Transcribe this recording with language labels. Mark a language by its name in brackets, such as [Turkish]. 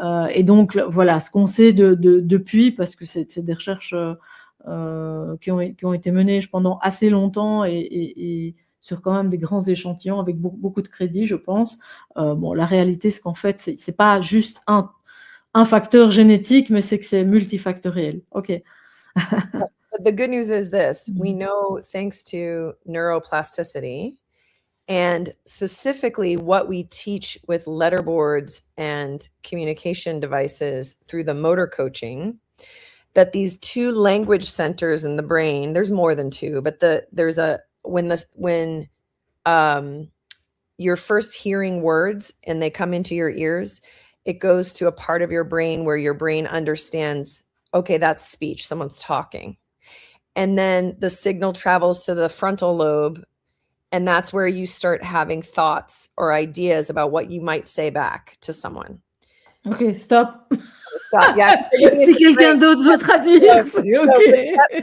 [French] Et donc, voilà, ce qu'on sait depuis, parce que c'est des recherches qui ont été menées pendant assez longtemps et sur quand même des grands échantillons avec beaucoup de crédit, je pense. La réalité, c'est qu'en fait, c'est pas juste un facteur génétique, mais c'est que c'est multifactoriel. OK. [English] But the good news is this, we know thanks to neuroplasticity and specifically what we teach with letterboards and communication devices through the motor coaching, that these 2 language centers in the brain, there's more than 2, but when you're first hearing words and they come into your ears, it goes to a part of your brain where your brain understands, okay, that's speech, someone's talking. And then the signal travels to the frontal lobe And that's where you start having thoughts or ideas about what you might say back to someone. Ok, stop. Stop. Yeah. [French] Si quelqu'un d'autre veut traduire, c'est ok.